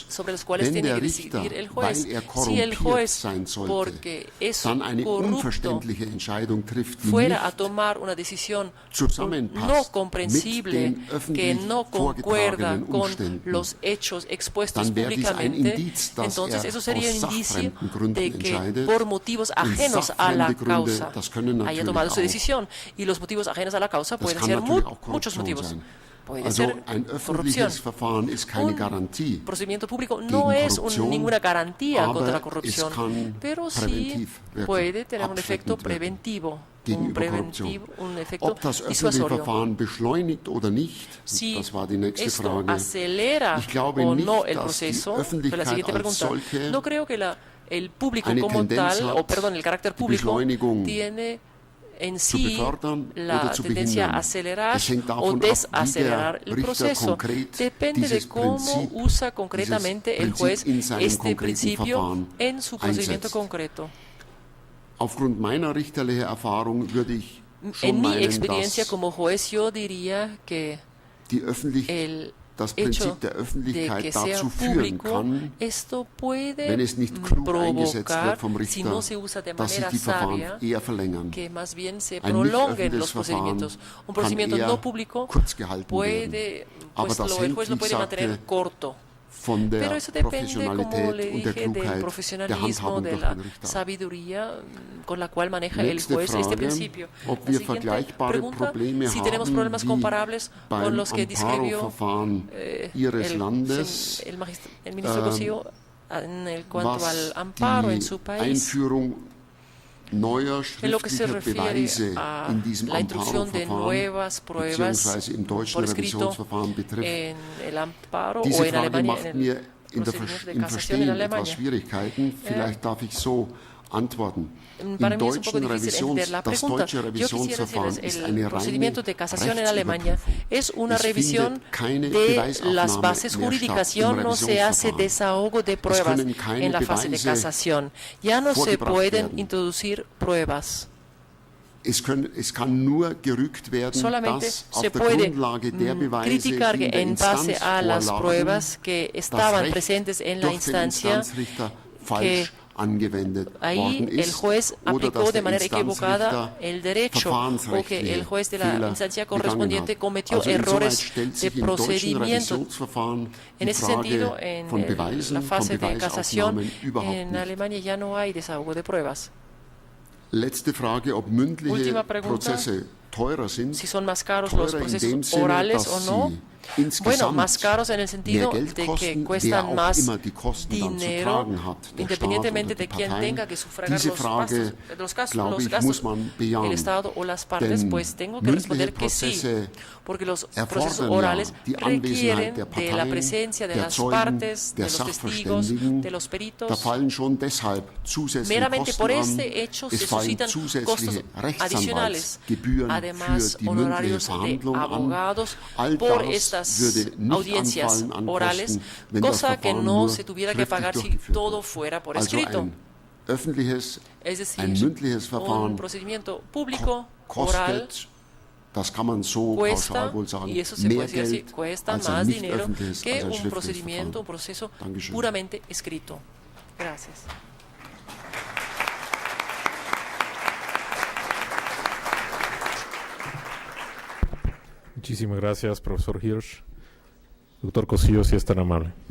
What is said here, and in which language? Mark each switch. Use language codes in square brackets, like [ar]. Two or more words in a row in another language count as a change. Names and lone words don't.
[de] Wenn der Richter, weil er korrumpiert sein sollte, dann eine unverständliche Entscheidung trifft, die nicht zusammenpasst mit den öffentlich vorgetragenen Umständen, dann wäre dies ein Indiz, dass er aus sachfremden Gründen entscheidet. Und sachfremde Gründe, das können natürlich auch Korruption sein. Also ein öffentliches Verfahren ist keine Garantie [es] procedimiento público no es ninguna garantía contra la corrupción, pero sí puede tener un efecto preventivo. [de] gegenüber Korruption. Ob das öffentliche Verfahren beschleunigt oder nicht, das war die nächste Frage. Ich glaube nicht, dass die Öffentlichkeit als solche [es] el público [de] eine [es] como [de] Tendenz [es] tal, [de] hat, [es] o perdón, el carácter [de] die [es] público [de] Beschleunigung [es] tiene en [de] zu [es] sí [de] befördern [es] la [de] oder zu [es] tendencia [de] behindern. [es] a acelerar [de] Es hängt [es] o [de] davon ab, wie [es] desacelerar [de] der [es] el [de] Richter [es] proceso. [de] konkret [es] Depende de [de] dieses [es] cómo [de] Prinzip, [es] usa concretamente el [de] dieses [es] juez [de] Prinzip in seinem [es] este [de] konkreten [es] principio [de] Verfahren [es] en su procedimiento [de] einsetzt. [es] concreto. [de] Aufgrund meiner richterlichen Erfahrung würde ich schon [es] En mi [de] meinen, [es] experiencia [de] dass [es] como juez, yo diría que [de] das [es] hecho [de] Prinzip der [es] de [de] Öffentlichkeit [es] que sea [de] dazu führen [es] público, [de] kann, [es] esto puede [de] wenn es nicht klug eingesetzt [es] provocar, [de] wird vom [es] si [de] Richter, [es] no se usa de [de] dass sich [es] manera [de] die Verfahren [es] sabia, [de] eher verlängern. [es] que más bien se [de] Ein [es] prolonguen [de] nicht [es] los [de] öffentliches [es] procedimientos. [de] Verfahren [es] Un procedimiento [de] kann [es] no [de] eher [es] público [de] kurz gehalten [es] puede, [de] werden. [es] pues [de] Aber das [es] el [de] hängt, [es] juez [de] wie [es] lo [de] ich [es] puede mantener [de] sagte, [es] corto. [de] von der [es] Pero eso depende, como le [de] Professionalität und der [es] dije, del [de] Klugheit der [es] profesionalismo, [de] Handhabung [es] de [de] durch [es] la [de] den Richter. [es] sabiduría con la cual maneja el [de] Nächste [es] juez este [de] Frage, [es] principio. [de] ob [es] La [de] wir [es] siguiente [de] vergleichbare [es] pregunta, [de] Probleme [es] si tenemos [de] haben [es] problemas [de] wie [es] comparables con [de] beim [es] los que describió [de] Amparo-Verfahren Ihres [es] el [de] Landes, [es] ministro Cosío en cuanto al amparo en su país. [de] Einführung neuer [es] En lo que se [de] schriftlicher [es] refiere [de] Beweise [es] a [de] in diesem [es] la introducción de [de] Amparo-Verfahren [es] nuevas pruebas [de] beziehungsweise im deutschen [es] por escrito [de] Revisionsverfahren betrifft. [es] en el amparo [de] Diese [es] o en [de] Frage Alemania, macht [es] en [de] mir [es] el [de] im [es] procedimiento de [de] Verstehen [es] casación en [de] etwas Alemania. Schwierigkeiten. Vielleicht darf ich so antworten. [es] Para [de] Im [es] mí es un poco [de] deutschen [es] difícil entender la [de] das [es] pregunta. [de] deutsche [es] Yo quisiera [de] Revisionsverfahren [es] decirles, [de] ist [es] el [de] eine [es] procedimiento [de] reine [es] de casación en Alemania [de] Rechtsüberprüfung. [es] es una [de] Es [es] revisión [de] findet keine [es] de [de] Beweisaufnahme [es] las bases [de] mehr [es] jurídicas. [de] statt [es] Ya [de] im [es] no se hace [de] Revisionsverfahren. [es] desahogo de pruebas [de] können keine [es] en la fase de [de] Beweise [es] casación. Ya no se [de] vorgebracht [es] pueden [de] werden. [es] introducir pruebas. [de] Es kann nur gerügt werden, [es] Solamente [de] dass auf [es] se [de] der [es] puede [de] Grundlage der Beweise, [es] criticar [de] die [es] que [de] in der [es] en base [de] Instanz [es] a las [de] vorlagen, [es] pruebas que [de] das [es] estaban [de] Recht [es] presentes en la [de] durch den [es] instancia, [de] Instanzrichter falsch angewendet [es] ahí [de] worden [es] el [de] ist, [es] juez [de] oder [es] aplicó [de] dass [es] de [de] der [es] manera equivocada [de] Instanzrichter [es] el derecho o que el juez de la [de] Fehler [es] instancia [de] begangen [es] correspondiente [de] hat. [es] cometió [de] Also insoweit [es] errores [de] stellt [es] de [de] sich im deutschen [es] procedimiento. [de] Revisionsverfahren [es] En [de] die [es] ese sentido, [de] Frage [es] en [de] von [es] la [de] Beweisen, von [es] fase de casación [de] Beweisaufnahmen überhaupt [es] en [de] nicht. [es] Alemania ya no hay desahogo de pruebas. [de] Letzte Frage, ob mündliche [es] Última pregunta, [de] Prozesse teurer sind. [es] si son más caros los [de] Teurer in dem [es] procesos [de] Sinne, [es] orales [de] dass [es] o no. [de] sie [es] Bueno, [de] insgesamt [es] más caros en el sentido [de] mehr Geld [es] de que [de] kosten, wer [es] cuestan [de] auch [es] más [de] immer die Kosten dann zu [es] dinero, [de] tragen hat, der [es] independientemente [de] Staat oder [es] de [de] die [es] quien [de] Parteien. [es] tenga que sufragar [de] Diese [es] los [de] Frage, [es] gastos, [de] glaube ich, muss man bejahen. [es] el Estado o las partes, [de] Denn [es] pues tengo que responder que sí, [de] Prozesse [es] porque los [de] erfordern [es] procesos orales [de] die [es] requieren [de] Anwesenheit der [es] de la [de] Parteien, [es] presencia de [de] der [es] las [de] Zeugen, [es] partes, de [de] der [es] los testigos, [de] Sachverständigen. [es] de los [de] Da [es] peritos. [de] fallen schon deshalb zusätzliche [es] Meramente [de] Kosten [es] por [de] an. [es] este hecho [de] Es [es] se [de] fallen [es] suscitan [de] zusätzliche [es] costos adicionales, [de] Rechtsanwaltsgebühren [es] además [de] für die mündliche [es] honorarios de [de] Verhandlung an. [es] abogados [de] All [es] por [de] das [es] estas [de] würde nicht [es] audiencias [de] anfallen an [es] orales, [de] Kosten, wenn das [es] cosa que [de] Verfahren [es] no [de] nur [es] se tuviera que [de] schriftlich [es] pagar si [de] durchgeführt [es] todo [de] wird. [es] fuera por [de] Also [es] escrito. [de] ein öffentliches, [es] Es decir, [de] ein mündliches Verfahren [es] un procedimiento público, oral, [de] kostet, das kann man so [es] cuesta, [de] pauschal wohl sagen, [es] y eso se [de] mehr [es] puede decir así, [de] Geld [es] cuesta [de] als ein [es] más [de] nicht [es] dinero [de] öffentliches, [es] que [de] als ein [es] un [de] schriftliches [es] procedimiento, un [de] Verfahren. [es] proceso [de] Dankeschön. [es] puramente escrito. Gracias. Muchísimas gracias, profesor Hirsch. Doctor Cosío, si es tan amable.